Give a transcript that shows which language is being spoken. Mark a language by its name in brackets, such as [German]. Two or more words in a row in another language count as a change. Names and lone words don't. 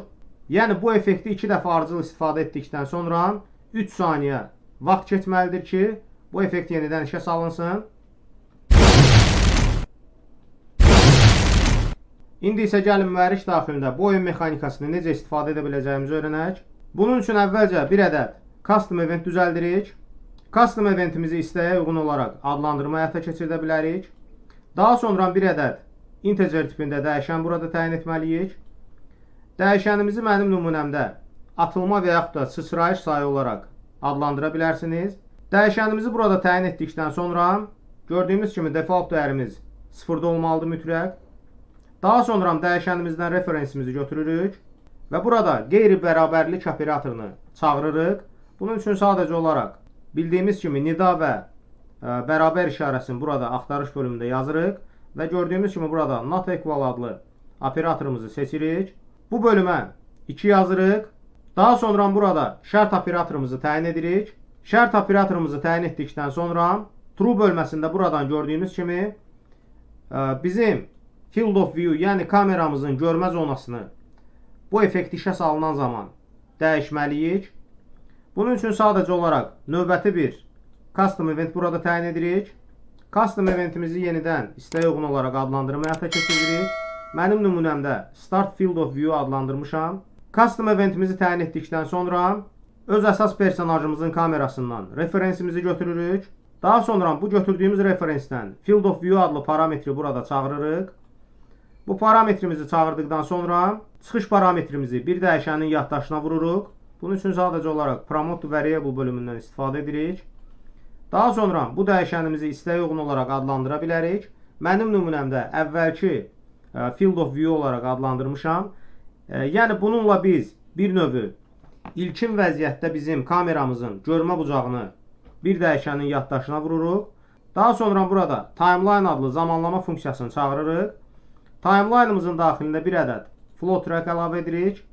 [Azerbaijani] Yəni bu effekti 2 dəfə ardıcıl istifadə etdikdən sonra 3 saniyə vaxt keçməlidir ki, bu effekt yenidən işə salınsın. İndi isə gəlin mühərrik daxilində bu oyun mexanikasını necə istifadə edə biləcəyimizi öyrənək. Bunun üçün əvvəlcə bir ədəd [English] custom event [Azerbaijani] düzəldirik. [English] Custom eventimizi [Azerbaijani] istəyə uyğun olaraq adlandırma həyata keçirdə bilərik. Daha sonra bir ədəd integer tipində dəyişən burada təyin etməliyik. Dəyişənimizi mənim nümunəmdə atılma və yaxud da sıçrayış sayı olaraq adlandıra bilərsiniz. Dəyişənimizi burada təyin etdikdən sonra gördüyümüz kimi default dəyərimiz 0-da olmalıdır mütləq. Daha sonra dəyişənimizdən referensimizi götürürük və burada qeyri-bərabərlik operatorunu çağırırıq. Bunun üçün sadəcə olaraq bildiyimiz kimi nida və bərabər işarəsini burada axtarış bölümündə yazırıq və gördüyümüz kimi burada [English] not equal [Azerbaijani] adlı operatorumuzu seçirik. Bu bölümə 2 yazırıq. Daha sonra burada şərt operatorumuzu təyin edirik. Şərt operatorumuzu təyin etdikdən sonra true bölməsində buradan gördüyünüz kimi bizim [English] field of view, [Azerbaijani] yəni kameramızın görmə zonasını bu effekt işə salınan zaman dəyişməliyik. Bunun üçün sadəcə olaraq növbəti bir [English] custom event [Azerbaijani] burada təyin edirik. [English] Custom eventimizi [Azerbaijani] yenidən istəyə uyğun olaraq adlandırma həyata keçiririk. Mənim nümunəmdə [English] Start Field of View [Azerbaijani] adlandırmışam. [English] Custom eventimizi [Azerbaijani] təyin etdikdən sonra öz əsas personajımızın kamerasından referensimizi götürürük. Daha sonra bu götürdüyümüz referensdən [English] Field of View [Azerbaijani] adlı parametri burada çağırırıq. Bu parametrimizi çağırdıqdan sonra çıxış parametrimizi bir dəyişənin yaddaşına vururuq. Bunun üçün sadəcə olaraq [English] promote variable [Azerbaijani] bölümündən istifadə edirik. Daha sonra bu dəyişənimizi istəyə uyğun olaraq adlandıra bilərik. Mənim nümunəmdə əvvəlki [English] field of view [Azerbaijani] olaraq adlandırmışam. Yəni bununla biz bir növü ilkin vəziyyətdə bizim kameramızın görmə bucağını bir dəyişənin yaddaşına vururuq. Daha sonra burada timeline adlı zamanlama funksiyasını çağırırıq. Timeline'ımızın daxilində bir ədəd [English] flow track [Azerbaijani] əlavə edirik.